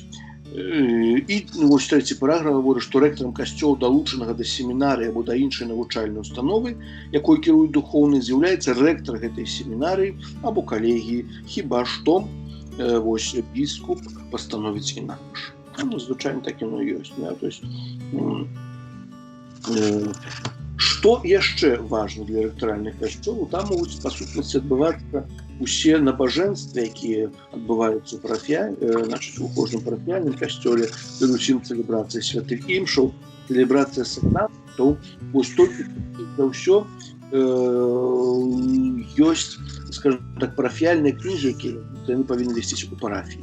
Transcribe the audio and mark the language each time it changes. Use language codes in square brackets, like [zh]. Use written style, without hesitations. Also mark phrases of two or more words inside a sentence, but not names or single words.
[be] І вось трэці параграф гаворыць, што рэктарам касцёла, далучанага да семінарыі або да іншай навучальнай установы, якой кіруе духоўны, з'яўляецца рэктар гэтай семінарыі або калегіі, хіба што вось біскуп пастановіць інакш. [ru] Ну, звычайно, так оно и есть. Да? То есть, что еще важно для [be] рэктаральных касцёлаў? [ru] Там могут, [be] по сутнасці, адбывацца усе набажэнствы, якія адбываюцца у кожным парафіяльным касцёле, перадусім цэлебрацыя святых імшаў, цэлебрацыя сакраментаў. Вось толькі за ўсё ёсць, [ru] скажем так, [be] парафіяльныя кнігі, якія яны павінны весціся у парафіі.